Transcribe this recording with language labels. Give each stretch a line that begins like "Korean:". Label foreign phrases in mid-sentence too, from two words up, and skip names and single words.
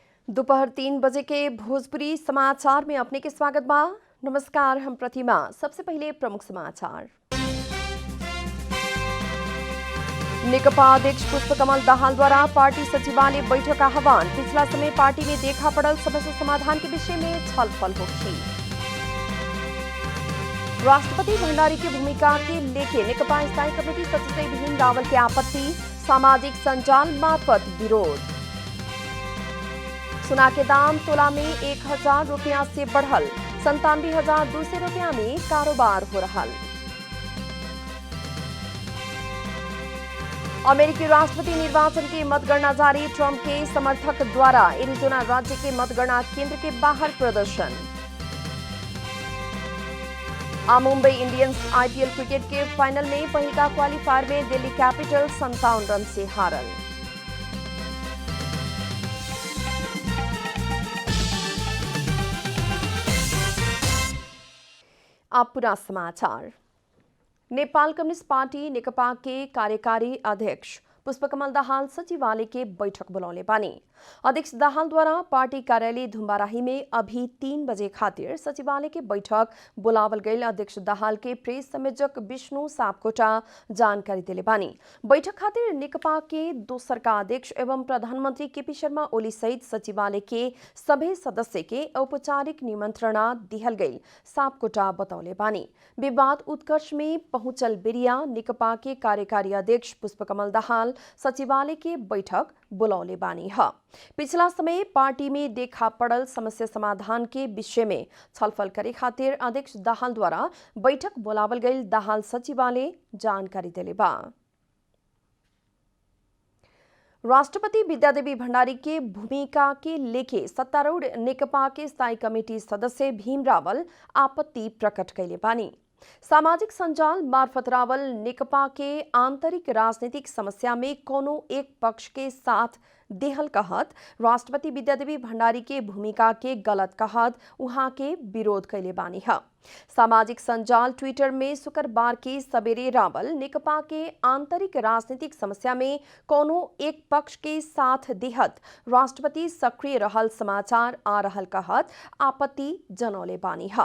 Bhojpuri: दोपहर 3 बजे के भोजपुरी समाचार में अपने के स्वागत बा। नमस्कार, हम प्रतिमा। सबसे पहले प्रमुख समाचार। नेकपा अध्यक्ष पुष्पकमल दाहाल द्वारा पार्टी सचिवालय बैठक का आह्वान। पिछला समय पार्टी में देखा पड़ल समस्या समाधान के विषय में छलफल होगी। राष्ट्रपति भंडारी की भूमिका के लेके नेकपा स्थायी कमेटी सदस्य भीम रावल की आपत्ति, सामाजिक संजाल मार्फत विरोध। सोना के दाम तोला में 1000 रुपया से बढ़ल, 97,200 रुपया में कारोबार हो रहा। अमेरिकी राष्ट्रपति निर्वाचन की मतगणना जारी, ट्रंप के समर्थक द्वारा एरिजोना राज्य के मतगणना केंद्र के बाहर प्रदर्शन। मुंबई इंडियंस आईपीएल क्रिकेट के फाइनल में पहिला क्वालिफायर में दिल्ली कैपिटल 57 रन से हारल। अब पूरा समाचार। नेपाल कम्युनिस्ट पार्टी नेकपा के कार्यकारी अध्यक्ष पुष्पकमल दाहाल सचिवालय के बैठक बुलाउने बानी। अध्यक्ष दाहाल द्वारा पार्टी कार्यालय धुम्बाराही में अभी 3 बजे खातिर सचिवालय के बैठक बुलावल गई। अध्यक्ष दाहाल के प्रेस संयोजक विष्णु सापकोटा जानकारी दिले बानी। बैठक खातिर नेकपा के दोसरका अध्यक्ष एवं प्रधानमंत्री केपी शर्मा ओली सहित सचिवालय के सभी सदस्य के औपचारिक निमंत्रणा दिहल गई, सापकोटा बतौले बानी। विवाद उत्कर्ष में पहुंचल बेरिया नेकपा के कार्यकारी अध्यक्ष पुष्पकमल दाहाल सचिवालय के बैठक बुलौले बानी है। पिछला समय पार्टी में देखा पड़ल समस्या समाधान के विषय में छलफल करे खातिर अध्यक्ष दाहाल द्वारा बैठक बुलावल गई, दाहाल सचिवालय जानकारी दिले बा। राष्ट्रपति विद्यादेवी भंडारी के भूमिका के लेके सत्तारूढ़ नेकपा के स्थायी कमेटी सदस्य भीम रावल आपत्ति प्रकट कैले बानी। सामाजिक संजाल मार्फत रावल नेकपा के आंतरिक राजनीतिक समस्या में कोनो एक पक्ष के साथ देहल कहत राष्ट्रपति विद्यादेवी भंडारी के भूमिका के गलत कहत उहाँ के विरोध कैले बानी है। सामाजिक संजाल ट्विटर में शुक्रवार के सवेरे रावल नेकपा के आंतरिक राजनीतिक समस्या में कोनो एक पक्ष के साथ देहत राष्ट्रपति सक्रिय रहल समाचार आ रहल कहत आपत्ति जनौले बानी है।